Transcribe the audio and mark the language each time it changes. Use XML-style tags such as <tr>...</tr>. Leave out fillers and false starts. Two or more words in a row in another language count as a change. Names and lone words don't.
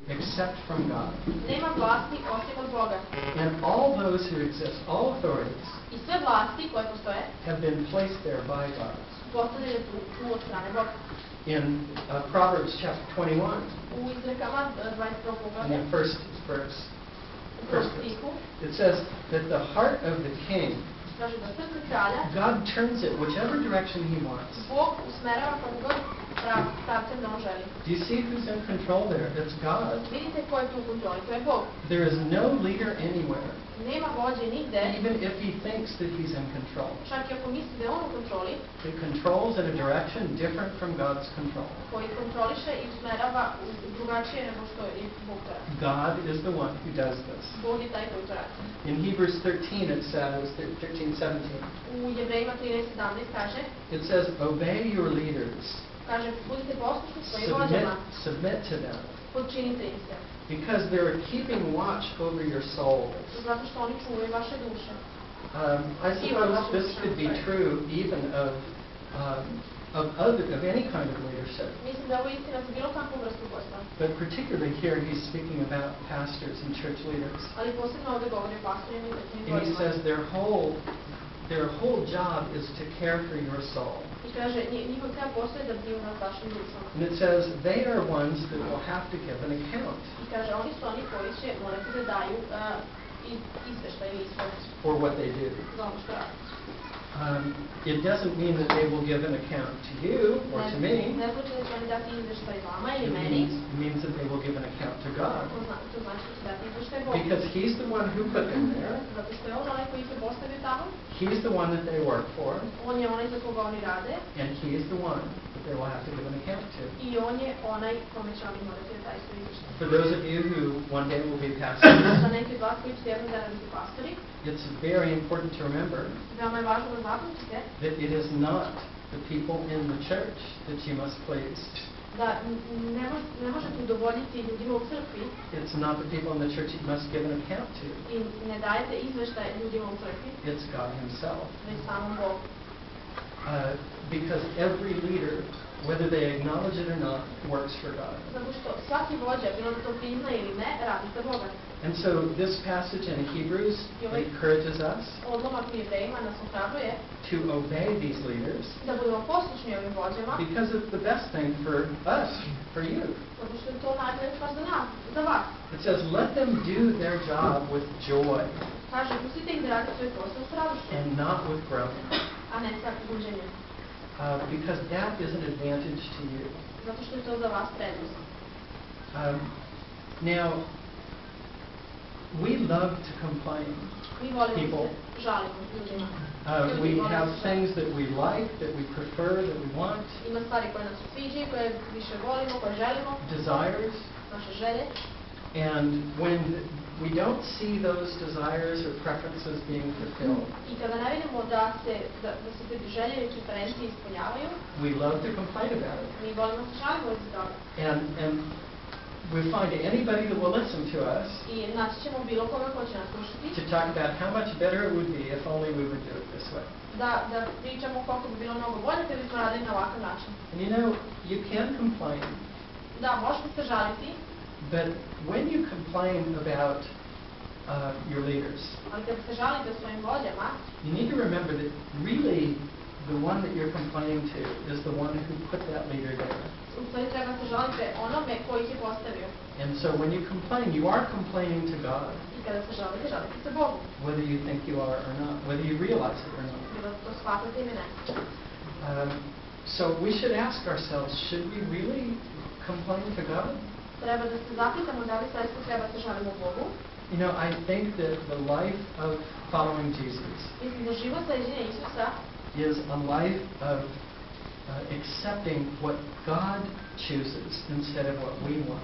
<en>except from God.</en> <sr>Nema vlasti osim od Boga.</sr> <en>And all those who exist, all authorities,</en> <sr>I sve vlasti koje postoje</sr> <en>have been placed there by God.</en> <sr>postavljene su od strane Boga.</sr> <en>In Proverbs chapter 21,</en> <sr>U izrekama 21.</sr> <en>in</en> <sr>poglavlja,</sr> <en>the first verse,</en> <sr>u prvom stihu,</sr> <en>it says that the heart of the king,</en> <sr>kaže da srce kralja</sr> <en>God turns it whichever direction he wants.</en> <sr>Bog usmerava kako god pravcem da on želi.</sr> <en>Do you see who's in control there? It's God.</en> <sr>Vidite ko je tu u kontroli, to je Bog.</sr> <en>There is no leader anywhere,</en> <sr>Nema vođe nigde,</sr> <en>even if he thinks that he's in control.</en> <sr>čak i ako misli da je on u kontroli,</sr> <en>It controls in a direction different from God's control.</en> <sr>koji kontroliše i usmerava drugačije nego što je Bog to radi.</sr> <en>God is the one who does this.</en> <sr>Bog je taj koji to radi.</sr> <en>In Hebrews 13 it says, 13:17,</en> <sr>U Jevrejima 13:17 kaže,</sr> <en>it says, obey your leaders,</en> <sr>kaže budite poslušni svojim vođama,</sr> <en>submit to them,</en> <sr>podčinite im se,</sr> <en>because they're keeping watch over your souls.</en> <sr>zato što oni čuvaju vaše duše.</sr> <en>I suppose this could be true even of any kind of leadership.</en> <sr>Mislim da je ovo istina za bilo kakvu vrstu vodstva.</sr> <en>But particularly here he's speaking about pastors and church leaders.</en> <sr>Ali posebno ovdje govori o pastorima i crkvenim</sr> <en>And he</en> <sr>vođama.</sr> <en>says their whole job is to care for your soul.</en> <sr>I kaže, njihov ceo posao je da brinu nad vašim dušama.</sr> <en>And it says they are ones that will have to give an account</en> <sr>I kaže, oni su oni koji će morati da daju izveštaj ili ispoved</sr> <en>for what they do.</en> <sr>za ono što radi.</sr> <en>It doesn't mean that they will give an account to you or to me.</en> <sr>Ne znači da će oni dati izveštaj vama ili</sr> <en>It</en> <sr>meni.</sr> <en>means that they will give an account to God.</en> <sr>To znači da će dati izveštaj Bogu.</sr> <en>Because he's the one who put them there.</en> <sr>Zato što je on onaj koji ih je postavio tamo.</sr> <en>He's the one that they work for.</en> <sr>On je onaj za koga oni rade.</sr> <en>And he is the one that they will have to give an account to.</en> <sr>I on je onaj kome će oni morati da daju svoj izveštaj.</sr> <en>For those of you who one day will be pastors,</en> <sr>Za neki od vas koji će jednog dana biti pastori,</sr> <en>it's very important to remember</en> <sr>veoma je važno da zapamtite</sr> <en>that it is not the people in the church that you must please.</en> <sr>da ne možete udovoljiti ljudima u crkvi</sr> <en>It's not the people in the church you must give an account to.</en> <sr>i ne dajete izveštaj ljudima u crkvi,</sr> <en>It's God himself.</en> <sr>već samom Bogu.</sr> <en>Because every leader, whether they acknowledge it or not, works for God.</en> <sr>Zato što svaki vođa, bilo da to prizna ili ne, radi za Boga.</sr> <en>And so this passage in Hebrews encourages us</en> <sr>Odlomak u Jevrejima nas ohrabruje</sr> <en>to obey these leaders</en> <sr>da budemo poslušni ovim vođama,</sr> <en>because it's the best thing for us, for you.</en> <sr>zato što je to najbolja stvar za nas, za vas.</sr> <en>It says, let them do their job with joy</en> <sr>Kaže, pustite ih da radi svoj posao s radošću,</sr> <en>and not with groaning,</en> <sr>a ne sa guđenjem,</sr> <en>because that is an advantage to you.</en> <sr>zato što je to za vas prednost.</sr> <en>Now, we love to complain.</en> <sr>Mi volimo</sr> <en>People.</en> <sr>se žalimo ljudima.</sr> <en>We have things that we like, that we prefer, that we want,</en> <sr>Ima stvari koje nas sviđaju, koje više volimo, koje želimo,</sr> <en>desires,</en> <sr>naše želje.</sr> <en>and when we don't see those desires or preferences being fulfilled,</en> <sr>I kada ne vidimo da se te želje i preferencije ispunjavaju,</sr> <en>we love to complain about it.</en> <sr>mi volimo se žalimo iz toga.</sr> <en>And we find anybody that will listen to us</en> <sr>I naći ćemo bilo koga ko će nas</sr> <en>to</en> <sr>slušati,</sr> <en>talk about how much better it would be if only we would do it this way.</en> <sr>da pričamo koliko bi bilo mnogo bolje kada bismo radili na ovakav način.</sr> <en>And you know, you can complain,</en> <sr>Da, možete se žaliti,</sr> <en>but when you complain about your leaders,</en> <sr>ali kada se žalite svojim vođama,</sr> <en>you need to remember that really the one that you're complaining to is the one who put that leader there.</en> <sr>u stvari treba se žalite onome koji ih je postavio.</sr> <en>And so when you complain, you are complaining to God,</en> <sr>I kada se žalite, žalite se Bogu.</sr> <en>whether you think you are or not, whether you realize it or not.</en> <sr>Bilo da to shvatate ili ne.</sr> <en>So we should ask ourselves, should we really complain to God?</en> <sr>Treba da se zapitamo da li zaista treba se žalimo Bogu.</sr> <en>You know, I think that the life of following Jesus</en> <sr>Mislim da život sređenja Isusa</sr> <en>is a life of accepting what God chooses instead of what we want.</en>